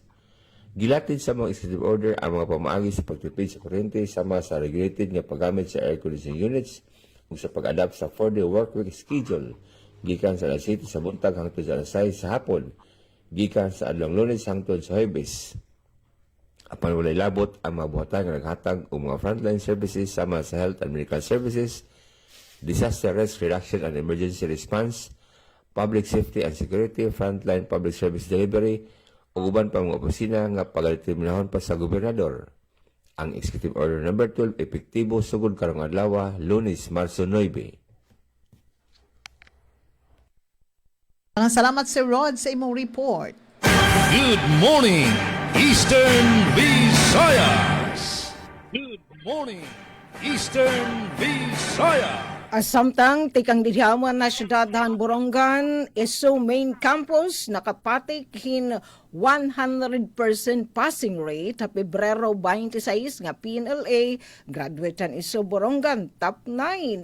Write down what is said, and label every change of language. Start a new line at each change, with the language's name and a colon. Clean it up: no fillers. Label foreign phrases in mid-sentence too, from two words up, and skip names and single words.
Cebuano: Gilatid sa mga executive order ang mga pamaagi sa pagtipid sa kuryente sama sa regulated nga paggamit sa
English: air conditioning units
Cebuano: ug sa pag-adapt sa
English: 4-day workweek schedule
Cebuano: gikan sa alas 7 sa buntag hangtod sa alas 6 sa hapon gikan sa adlong Lunes hangtod sa Huwebes. Apan walay labot ang mga buhatan nga naghatag og mga
English: frontline services
Cebuano: sama sa
English: health and medical services, disaster risk reduction and emergency response, public safety and security, frontline public service delivery,
Cebuano: ug uban pang mga opisina nga pagadeterminahon pa sa gobernador. Ang Executive Order No. 12 epektibo sugod karong adlaw, Lunes, Marso 9. Salamat Sir Rod sa imong report.
English: Good morning, Eastern Visayas. Good morning, Eastern Visayas.
Waray: Samtang tikang didyaman na syudadhan Borongan, ESO main campus nakapatik hin 100%
English: passing rate
Waray: sa Pebrero 26 nga PNLA graduatean ESO Borongan top 9.